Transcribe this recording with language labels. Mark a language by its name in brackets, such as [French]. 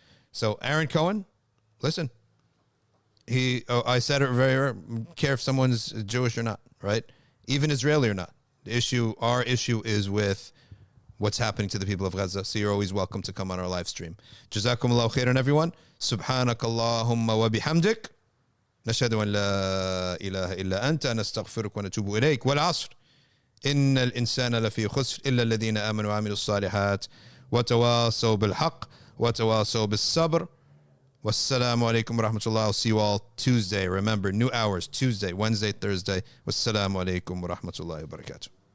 [English] So Aaron Cohen, listen, I said it very care if someone's Jewish or not, right? Even Israeli or not. Our issue is with what's happening to the people of Gaza. So you're always welcome to come on our live stream. [Arabic] Jazakumullahu khairan, [English] everyone. [Arabic] Subhanakallahumma wa bihamdik. نشهد أن لا إله إلا أنت نستغفرك ونتوب إليك والعصر إن الإنسان لفي خسر إلا الذين آمنوا وعملوا الصالحات وتواصوا بالحق وتواصوا بالصبر والسلام عليكم ورحمة الله. [English] I'll see you all Tuesday. Remember, new hours, Tuesday, Wednesday, Thursday. [Arabic] والسلام عليكم ورحمة الله وبركاته.